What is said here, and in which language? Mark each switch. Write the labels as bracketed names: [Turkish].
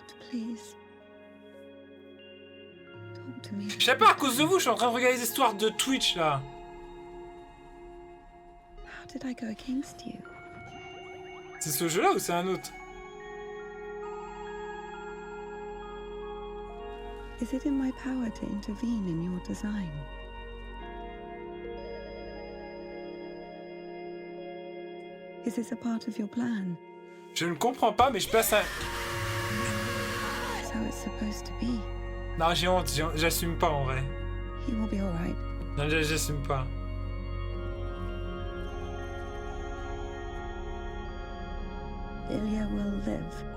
[English] Please. Talk to me. [French] Je sais pas, à cause de vous, je suis en train de regarder les histoires de Twitch là. [English] How did I go against you? [French] C'est ce jeu là ou c'est un autre? [English] Is it in my power to intervene in your design? Is this a part of your plan? [French] Je ne comprends pas, mais je passe un... [English] How it's supposed to be. [French] Non, j'ai honte, j'assume pas en vrai. [English] He will be alright. [French] Non, j'assume pas. [English] Ilya will live.